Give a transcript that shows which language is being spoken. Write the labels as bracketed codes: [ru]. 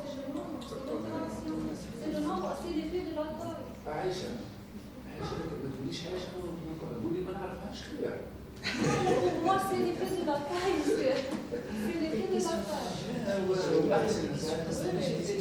[fr] C'est le nombre, c'est l'effet de la taille. [ar] عايشة ما تقوليش عايشة قولي ما نعرفهاش خير. [fr] Pour moi, c'est l'effet de la taille. C'est l'effet de la taille.